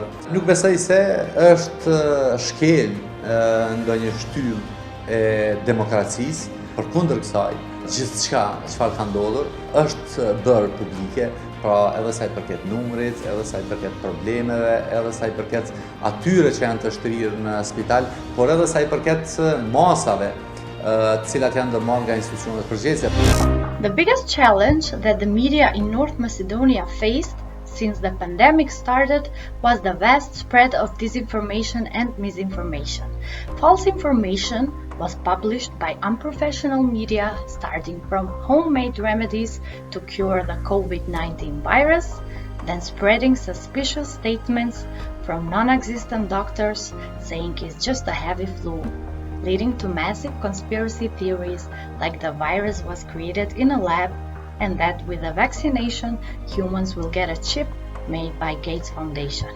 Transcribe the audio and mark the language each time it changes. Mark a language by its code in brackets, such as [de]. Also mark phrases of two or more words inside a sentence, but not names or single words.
[sq] Nuk besoj se është shkel ndonjë shtyllë e demokracisë, përkundër kësaj, gjithçka çfarë ka ndodhur është bërë publike, pra edhe sa i përket numrit, edhe sa i përket problemeve, edhe sa i përket atyre që janë të shtrirë në spital, por edhe sa i përket masave të cilat janë ndërmarrë nga institucionet përgjegjëse. [en] The biggest challenge that the media in North Macedonia faced since the pandemic started was the vast spread of disinformation and misinformation. False information was published by unprofessional media, starting from homemade remedies to cure the COVID-19 virus, then spreading suspicious statements from non-existent doctors saying it's just a heavy flu, leading to massive conspiracy theories like the virus was created in a lab and that with the vaccination humans will get a chip made by Gates Foundation.